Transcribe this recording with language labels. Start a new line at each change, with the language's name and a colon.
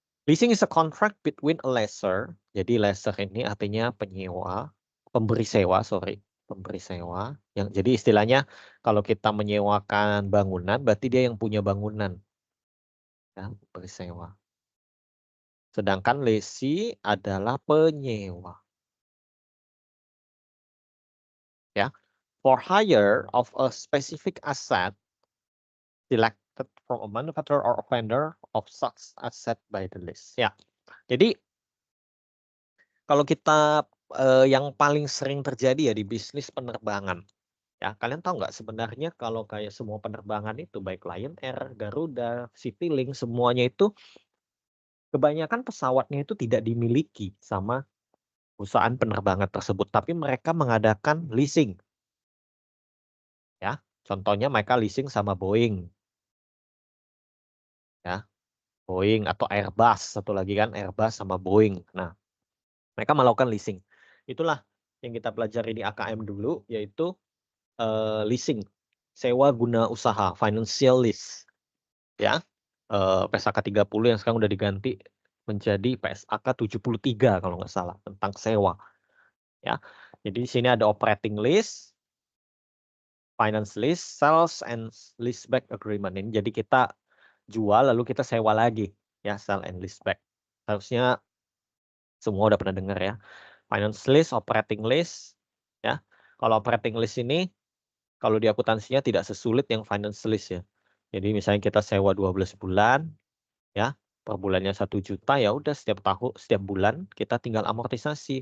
English: Leasing is a contract between a lessor.
Indonesian: Jadi lessor ini artinya penyewa, pemberi sewa, sorry, pemberi sewa. Yang jadi istilahnya kalau kita menyewakan bangunan, berarti dia yang punya bangunan, ya, pemberi sewa. Sedangkan lessee adalah penyewa, ya.
English: For hire of a specific asset selected from a manufacturer or a vendor of such asset by the list.
Indonesian: Ya, jadi kalau kita, yang paling sering terjadi ya di bisnis penerbangan, ya, kalian tahu nggak sebenarnya kalau kayak semua penerbangan itu baik Lion Air, Garuda, Citylink, semuanya itu kebanyakan pesawatnya itu tidak dimiliki sama perusahaan penerbangan tersebut, tapi mereka mengadakan leasing. Ya, contohnya mereka leasing sama Boeing. Ya, Boeing atau Airbus, satu lagi kan Airbus sama Boeing. Nah, mereka melakukan leasing. Itulah yang kita pelajari di AKM dulu, yaitu leasing, sewa guna usaha, financial lease. Ya, PSAK 30 yang sekarang udah diganti menjadi PSAK 73 kalau nggak salah, tentang sewa. Ya, jadi di sini ada operating lease, finance lease, sales and leaseback agreement. Ini jadi kita jual lalu kita sewa lagi, ya, sell and leaseback. Harusnya semua udah pernah dengar ya. Finance lease, operating lease, ya. Kalau operating lease ini kalau di akuntansinya tidak sesulit yang finance lease ya. Jadi misalnya kita sewa 12 bulan, ya, per bulannya 1 juta, ya udah setiap tahun, setiap bulan kita tinggal amortisasi.